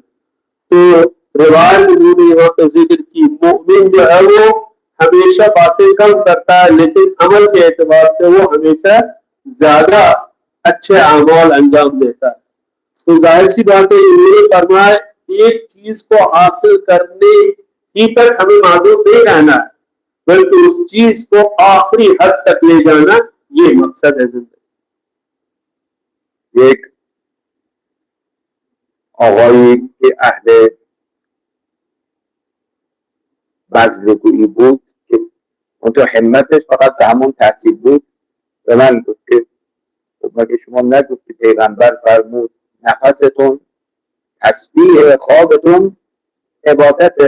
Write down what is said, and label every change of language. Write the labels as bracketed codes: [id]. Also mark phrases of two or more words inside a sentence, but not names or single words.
[ur] تو روایت انہوں نے یہاں پہ ذکر کی مومن جو ہے وہ ہمیشہ باتیں کم کرتا ہے، لیکن عمل کے اعتبار سے وہ ہمیشہ زیادہ اچھے اعمال انجام دیتا ہے. تو ظاہر سی بات ہے انہوں نے فرمایا ایک چیز کو حاصل کرنے ہی تک ہمیں مادور نہیں رہنا ہے، بلکہ اس چیز کو آخری حد تک لے جانا، یہ مقصد ہے زندگی. [fa] एक آقایی که اهل بذل‌گویی بود که اون تو همتش فقط به همون تحصیل بود، به من گفت که مگه شما نگفتی پیغمبر فرمود نفستون تسبیح خوابتون عبادته؟